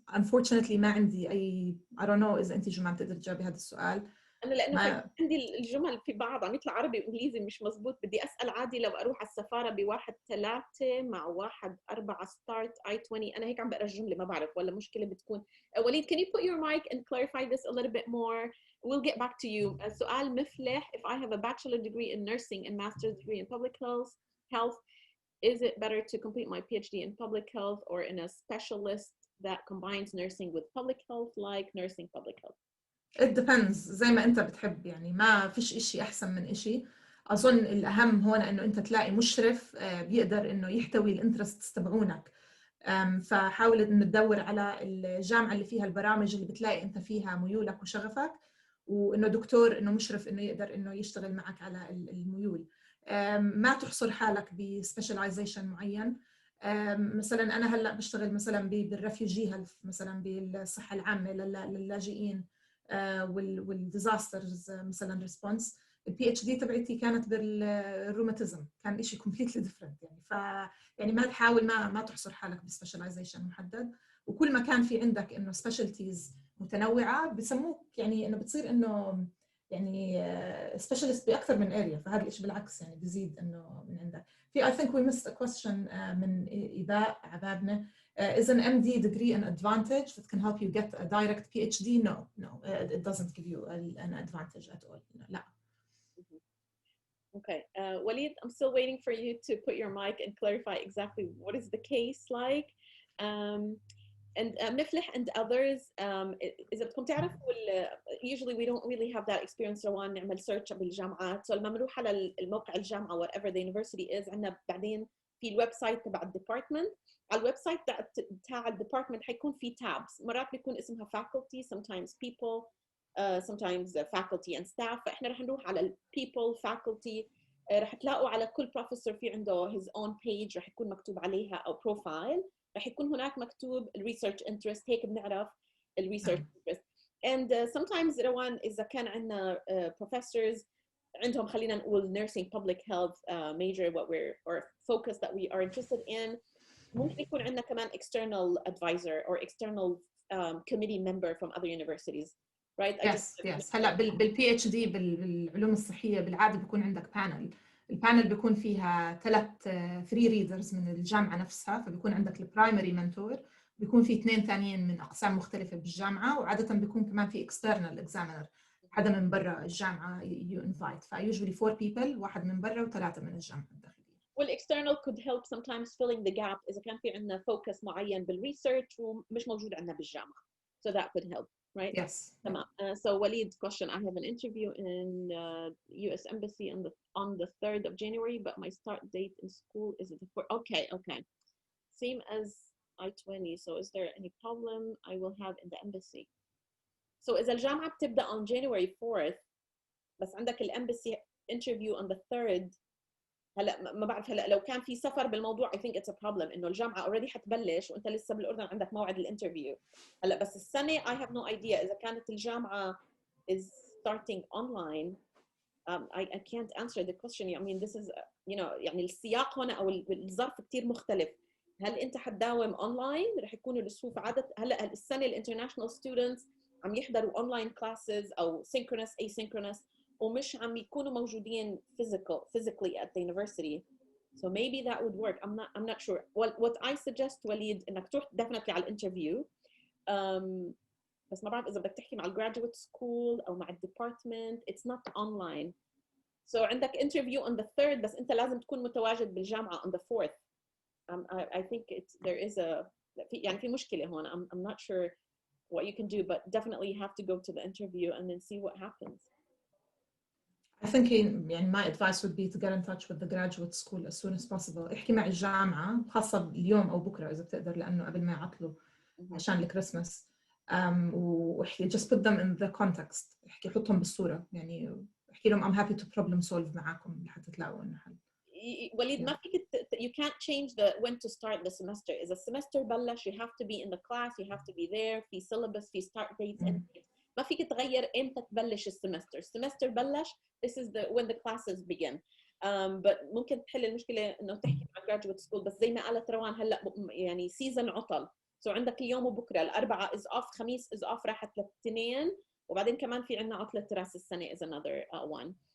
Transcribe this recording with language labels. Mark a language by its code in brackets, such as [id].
[en] unfortunately [ar] ما عندي أي [en] I don't know [ar] إذا أنت جماعة بتقدر تجاوبي هذا السؤال. أنا لأنه عندي الجمل في بعض عم يطلع عربي وإنجليزي مش مزبوط. بدي أسأل عادي لو أروح على السفارة ب1/3 مع 1/4 start I-20. أنا هيك عم بقرأ الجملة ما بعرف ولا مشكلة بتكون. [en] وليد, can you put your mic and clarify this a little bit more? We'll get back to you. [ar] سؤال مفلح. [en] If I have a bachelor degree in nursing and master's degree in public health, is it better to complete my PhD in public health or in a specialist that combines nursing with public health, like nursing public health? It depends [ar] زي ما أنت بتحب، يعني ما فيش إشي أحسن من إشي. أظن الأهم هون إنه أنت تلاقي مشرف بيقدر إنه يحتوي الانترستس تبعونك. فحاول إنه تدور على الجامعة اللي فيها البرامج اللي بتلاقي أنت فيها ميولك وشغفك، وإنه دكتور إنه مشرف إنه يقدر إنه يشتغل معك على الميول. ما تحصر حالك بسبيشاليزيشن معين. مثلا أنا هلا بشتغل مثلا بالريفيوجي هيلث، مثلا بالصحة العامة للاجئين والديزاسترز مثلا ريسبونس. PhD تبعتي كانت بالروماتيزم، كان إشي [en] completely different [ar] يعني. يعني ما تحاول ما تحصر حالك بسبيشاليزيشن محدد، وكل ما كان في عندك انه سبيشالتيز متنوعه بسموك يعني انه بتصير انه يعني سبيشالست باكثر من اريا. فهذا الشيء بالعكس يعني بزيد انه من عندك. [en] في I think we missed a question [ar] من إيباء عبابنا. [en] Is an MD degree an advantage that can help you get a direct PhD? No, it doesn't give you an advantage at all. [ar] لا. [en] Okay, Walid, I'm still waiting for you to put your mic and clarify exactly what is the case like. And Miflih and others, [ar] إذا بدكم تعرفوا [en] usually we don't really have that experience. [ar] روان نعمل search بالجامعات. So لما بنروح على الموقع الجامعة [en] whatever the university is, [ar] عندنا بعدين في الويب سايت تبع الديبارتمنت. على الويب سايت تاع الديبارتمنت حيكون في tabs. مرات بيكون اسمها [en] faculty, sometimes people, sometimes faculty and staff. [ar] فإحنا رح نروح على people faculty. رح تلاقوا على كل بروفيسور في عنده [en] his own page [ar] رح يكون مكتوب عليها أو profile. رح يكون هناك مكتوب research interest. هيك بنعرف [en] research interest. And sometimes [ar] روان إذا كان عندنا [en] professors [ar] عندهم خلينا نقول [en] nursing public health major what we're or focus that we are interested in, [ar] ممكن يكون عندنا كمان [en] external advisor or external committee member from other universities. Right? Yes. [ar] هلا بالPhD بالعلوم الصحية بالعادة بيكون عندك بانل. البانل بيكون فيها 3 readers من الجامعة نفسها، فبيكون عندك البرايمري منتور، بيكون في 2 ثانيين من أقسام مختلفة بالجامعة، وعادة بيكون كمان في external examiner حدا من برا الجامعة [en] you invite. [ar] فusually 4 people، 1 من برا و3 من الجامعة الداخلية. والexternal [en] could help sometimes filling the gap [ar] إذا كان في عندنا focus معين بالresearch ومش موجود عندنا بالجامعة. [en] So that could help. Right? Yes. So Walid's question, I have an interview in US Embassy on the 3rd of January, but my start date in school is the 4th. Okay. Same as I-20. So is there any problem I will have in the embassy? So [ar] إذا الجامعة بتبدأ [en] on January 4th, [ar] بس عندك الامباسي [en] interview on the 3rd. [ar] هلا ما بعرف، هلا لو كان في سفر بالموضوع [en] I think it's a problem [ar] انه الجامعه [en] already [ar] حتبلش وانت لسه بالاردن عندك موعد الانترفيو. هلا بس السنه [en] I have no idea [ar] اذا كانت الجامعه [en] is starting online. I can't answer the question. I mean this is [ar] يعني السياق هنا او الظرف كثير مختلف. هل انت حتداوم اونلاين؟ رح يكونوا الصفوف عدد هلا السنه الانترناشونال ستودنتس عم يحضروا اونلاين كلاسز او [en] synchronous asynchronous [ar] ومش عم يكونوا موجودين [en] physically at the university. So maybe that would work. I'm not sure. What I suggest وليد [ar] انك تروح [en] definitely [ar] على الانترفيو. بس ما بعرف اذا بدك تحكي مع الجراduate school او مع الديبارتمنت. [en] It's not online. So عندك interview on the 3rd [ar] بس انت لازم تكون متواجد بالجامعه [en] on the 4th. I think there is a [ar] يعني في مشكله هون. [en] I'm not sure what you can do, but definitely you have to go to the interview and then see what happens. I think my advice would be to get in touch with the graduate school as soon as possible. [ar] احكي مع الجامعة خاصة اليوم أو بكرة إذا بتقدر لأنه قبل ما يعطلوا عشان الكريسماس. واحكي [en] just put them in the context. [ar] احكي حطهم بالصورة يعني احكي لهم [en] I'm happy to problem solve [ar] معاكم لحتى تلاقوا إنه حل. [en] وليد [ar] ما فيك [en] you can't change when to start the semester. [ar] إذا السمستر بلش [en] you have to be in the class, you have to be there. في syllabus, في start dates, end dates. [ar] ما فيك تغير إمتى تبلش السمستر بلش. [en] This is when the classes begin. [ar] But ممكن تحل المشكلة إنه تحكي مع graduate school. بس زي ما قالت روان هلا يعني season عطل. So عندك اليوم وبكرة الأربعاء [en] is off, [ar] خميس is off راحت للاثنين وبعدين كمان في عنا عطلة راس السنة [en] is another one.